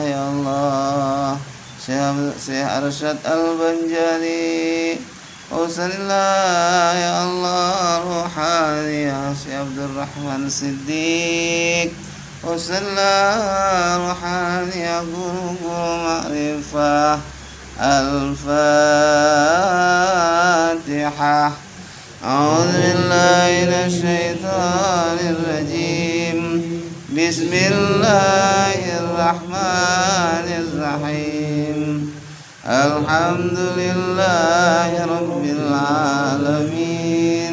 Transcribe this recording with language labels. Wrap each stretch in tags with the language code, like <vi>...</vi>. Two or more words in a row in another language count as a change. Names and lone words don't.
<bjn>ya Allah Syekh Arsyad Al-Banjari wasallilah ya Allah ruhaniyah Syekh Abdul Rahman Siddiq wasallilah ruhaniyah guru ma'rifah Al-Fatihah.</bjn> <ar>أعوذ بالله من الشيطان الرجيم. Bismillahirrahmanirrahim. الحمد لله رب العالمين.</ar>